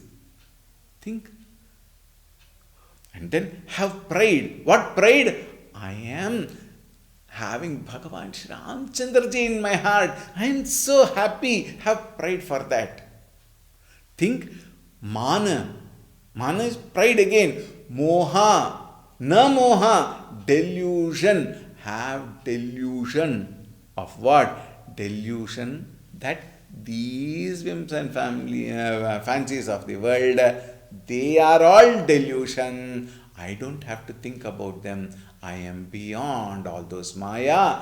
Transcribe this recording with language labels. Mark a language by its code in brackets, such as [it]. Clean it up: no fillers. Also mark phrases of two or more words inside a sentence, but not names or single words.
[en] Think. And then have pride. What pride? I am having Bhagavan Shri Ramchandraji in my heart. I am so happy. Have pride for that. Think. Mana. Mana is pride again. [sa] Moha. Na moha. [en] Delusion. Have delusion. Of what? Delusion that these whims and fancies of the world, they are all delusion. I don't have to think about them. I am beyond all those Maya.